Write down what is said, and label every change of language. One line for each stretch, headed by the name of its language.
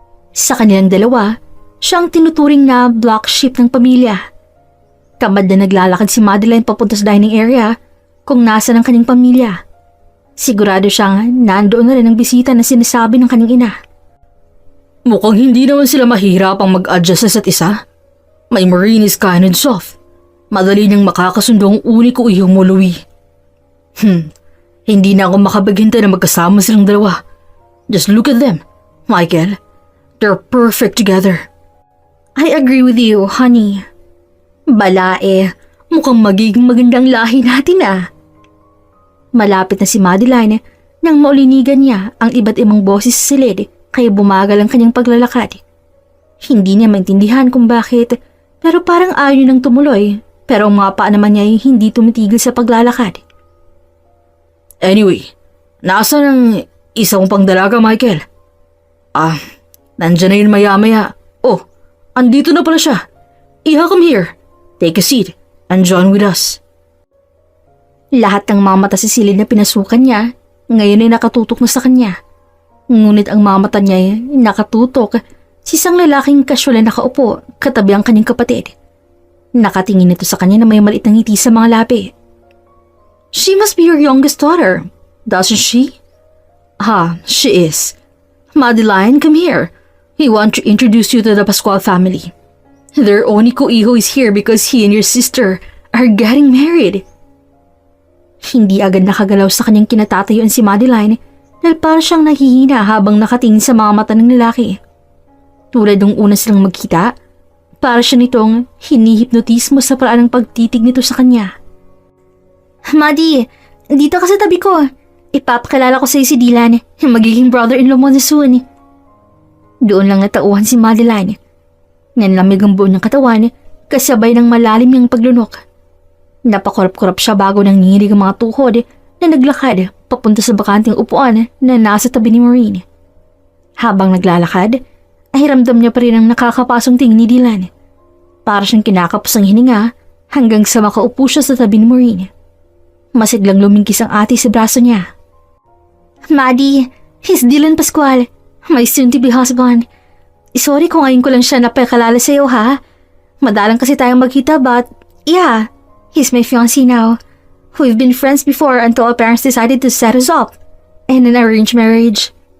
Filipino: Sa kanilang dalawa, siya ang tinuturing na black sheep ng pamilya. Tamad na naglalakad si Madeline papunta sa dining area kung nasa ng kanyang pamilya. Sigurado siyang nandoon na rin ang bisita na sinasabi ng kanyang ina. Mukhang hindi naman sila mahihirapang mag-adjust sa isa't isa.
English: My Maureen is kind and soft.
Filipino: Madali niyang makakasundo ang uli ko iyong mo, Louie. Hindi na ako makapaghintay na magkasama silang dalawa.
English: Just look at them, Michael. They're perfect together. I agree with you, honey.
Filipino: Balae, mukhang magiging magandang lahi natin ah. Malapit na si Madeline nang maulinigan niya ang iba't ibang boses sa silid kaya bumagal ang kanyang paglalakad. Hindi niya maintindihan kung bakit pero parang ayaw niya nang tumuloy pero ang mga paa naman niya ay hindi tumitigil sa paglalakad. Anyway, nasa ng isa kong pangdalaga, Michael? Nandyan na yun maya-maya. Oh, andito na pala siya. Iha,
English: come here. Take a seat and join with us.
Filipino: Lahat ng mga mata sa silid na pinasukan niya, ngayon ay nakatutok na sa kanya. Ngunit ang mga mata niya ay nakatutok sa isang lalaking kasyulan nakaupo katabi ang kanyang kapatid. Nakatingin ito sa kanya na may maliit na ngiti sa mga labi.
English: She must be your youngest daughter, doesn't she? She is. Madeline, come here. We want to introduce you to the Pascual family. Their only ko-iho is here because he and your sister are getting married.
Filipino: Hindi agad nakagalaw sa kanyang kinatatayuan si Madeline dahil parang siyang nahihina habang nakatingin sa mga mata ng lalaki. Tulad nung una silang magkita, para siya nitong hinihipnotismo sa paraan ng pagtitig nito sa kanya. Maddie, dito ka sa tabi ko. Ipapakilala ko sa'yo si Dylan, yung magiging brother-in-law mo na soon. Doon lang natauhan si Madeline. Nanlamig ang buo ng katawan, kasabay ng malalim niyang paglunok. Napakurap-kurap siya bago nang nanginig ang mga tuhod na naglakad papunta sa bakanting upuan na nasa tabi ni Maureen. Habang naglalakad, ay ramdam niya pa rin ang nakakapasong tingin ni Dylan. Para siyang kinakapos ang hininga hanggang sa makaupo siya sa tabi ni Maureen. Masiglang lumingkis ang ate sa braso niya.
English: Maddie, he's Dylan Pascual, my soon-to-be husband.
Filipino: Sorry kung ngayon ko lang siya napakalala sa'yo ha. Madalang kasi tayong magkita
English: but yeah, he's my fiancé now. We've been friends before until our parents decided to set us up in an arranged marriage.